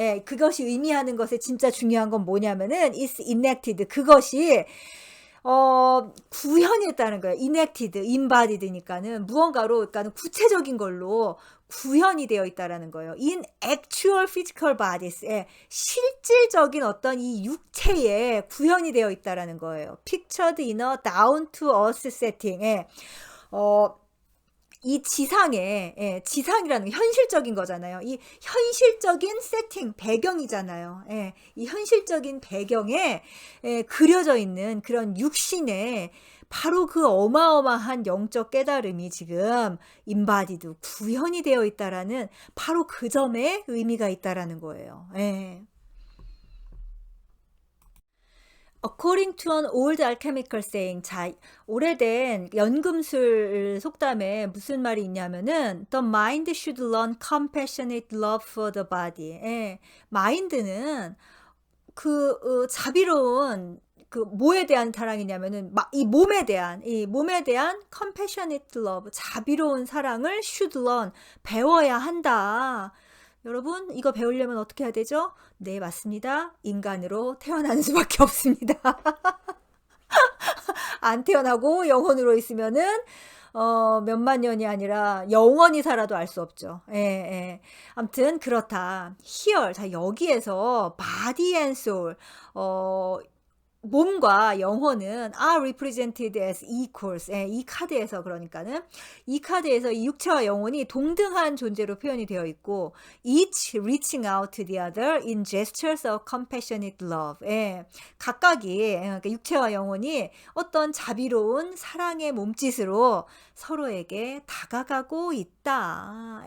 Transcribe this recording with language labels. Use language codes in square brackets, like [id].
[ko] 예, 그것이 의미하는 것의 진짜 중요한 건 뭐냐면은 [en] is enacted, [ko] 그것이 구현했다는 거예요. enacted, embodied니까는 무언가로, 그러니까는 구체적인 걸로 구현이 되어 있다라는 거예요. [en] in actual physical bodies, [ko] 예, 실질적인 어떤 이 육체에 구현이 되어 있다라는 거예요. [en] pictured in a down to earth setting. [ko] 예, 이 지상에, 예, 지상이라는 게 현실적인 거잖아요. 이 현실적인 세팅, 배경이잖아요. 예, 이 현실적인 배경에, 예, 그려져 있는 그런 육신에 바로 그 어마어마한 영적 깨달음이 지금 인바디드, 구현이 되어 있다라는 바로 그 점에 의미가 있다라는 거예요. 예. [en] According to an old alchemical saying, [ko] 자, 오래된 연금술 속담에 무슨 말이 있냐면은 [en] the mind should learn compassionate love for the body. [ko] 예, 마인드는 그 자비로운, 그 뭐에 대한 사랑이냐면은 이 몸에 대한 [en] compassionate love, [ko] 자비로운 사랑을 [en] should learn, [ko] 배워야 한다. 여러분, 이거 배우려면 어떻게 해야 되죠? 네, 맞습니다. 인간으로 태어나는 수밖에 없습니다. 안 태어나고 영혼으로 있으면은 몇만 년이 아니라 영원히 살아도 알 수 없죠. 예, 예. 아무튼 그렇다. [en] Here [ko] 자 여기에서 [en] body and soul [ko] 몸과 영혼은 [en] are represented as equals. [ko] 예, 이 카드에서 그러니까는 이 카드에서 이 육체와 영혼이 동등한 존재로 표현이 되어 있고 [en] each reaching out to the other in gestures of compassionate love. [ko] 예, 각각이 그러니까 육체와 영혼이 어떤 자비로운 사랑의 몸짓으로 서로에게 다가가고 있다.